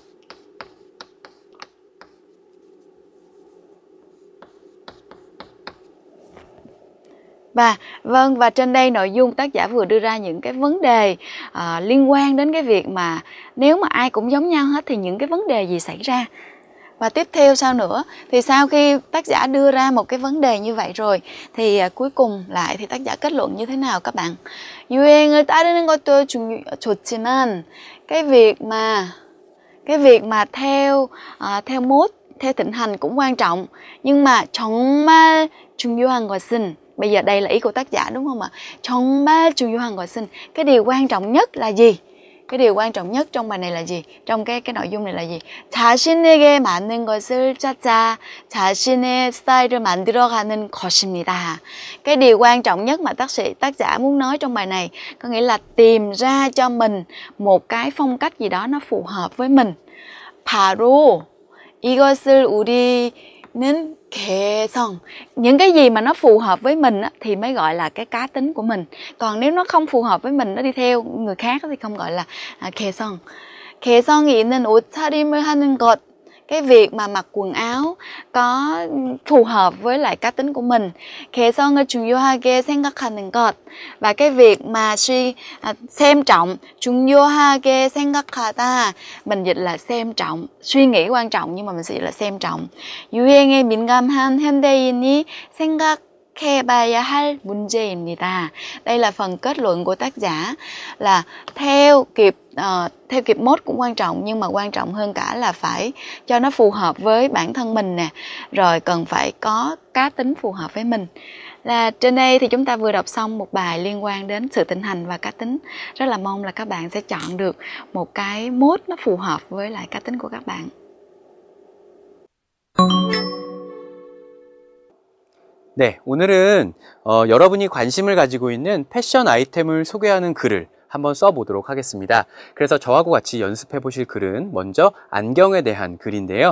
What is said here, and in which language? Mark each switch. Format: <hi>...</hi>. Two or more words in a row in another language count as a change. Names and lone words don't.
<vi>Và trên đây nội dung tác giả vừa đưa ra những cái vấn đề liên quan đến cái việc mà nếu mà ai cũng giống nhau hết thì những cái vấn đề gì xảy ra. Và tiếp theo sao nữa, thì sau khi tác giả đưa ra một cái vấn đề như vậy rồi thì cuối cùng lại thì tác giả kết luận như thế nào các bạn?</vi> <ko>유행을 따르는 것도 좋지만</ko> <vi>cái việc mà theo mốt, theo thịnh hành cũng quan trọng, nhưng mà</vi> <ko>정말 중요한 것은,</ko> <vi>bây giờ đây là ý của tác giả, đúng không ạ?</vi> <ko>정말 중요한 것은,</ko> <vi>cái điều quan trọng nhất là gì? Cái điều quan trọng nhất trong bài này là gì? Trong cái nội dung này là gì?</vi> <ko>자신에게 맞는 것을 찾아 자신의 스타일을 만들어가는 것입니다.</ko> <vi>Cái điều quan trọng nhất mà tác giả muốn nói trong bài này có nghĩa là tìm ra cho mình một cái phong cách gì đó nó phù hợp với mình.</vi> <ko>바로 이것을 우리는 개성.</ko> <vi>Những cái gì mà nó phù hợp với mình á, thì mới gọi là cái cá tính của mình. Còn nếu nó không phù hợp với mình, nó đi theo người khác thì không gọi là 개성.</vi> <ko>개성이 있는 옷차림을 하는 것.</ko> <vi>Cái việc mà mặc quần áo có phù hợp với lại cá tính của mình.</vi> <ko>개성을 중요하게 생각하는 것.</ko> <vi>Và cái việc mà xem trọng,</vi> <ko>중요하게 생각하다,</ko> <vi>mình dịch là xem trọng, suy nghĩ quan trọng, nhưng mà mình sẽ dịch là xem trọng.</vi> <ko>유행에 민감한 현대인이 생각해봐야 할 문제입니다.</ko> <vi>Đây là phần kết luận của tác giả, là theo kịp mốt cũng quan trọng, nhưng mà quan trọng hơn cả là phải cho nó phù hợp với bản thân mình nè, rồi cần phải có cá tính phù hợp với mình. Là trên đây thì chúng ta vừa đọc xong một bài liên quan đến sự thịnh hành và cá tính. Rất là mong là các bạn sẽ chọn được một cái mốt nó phù hợp với lại cá tính của các bạn.</vi> <ko>네, 오늘은 여러분이 관심을 가지고 있는 패션 아이템을 소개하는 글을 한번 써보도록 하겠습니다. 그래서 저하고 같이 연습해 보실 글은 먼저 안경에 대한 글인데요.</ko>